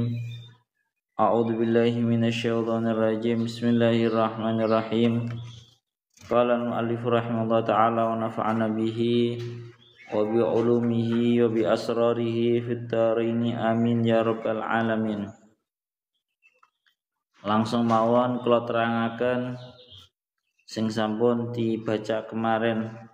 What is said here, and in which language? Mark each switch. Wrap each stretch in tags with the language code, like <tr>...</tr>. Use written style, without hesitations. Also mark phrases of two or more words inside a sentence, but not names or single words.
<ar>أعوذ بالله من الشيطان الرجيم بسم الله الرحمن الرحيم. قال المؤلف رحمه الله تعالى ونفعنا به وبعلومه وبأسراره في الدارين آمين يا رب العالمين.</ar> <jv>Langsung mawon kula terangaken sing sampun dibaca kemarin.</jv>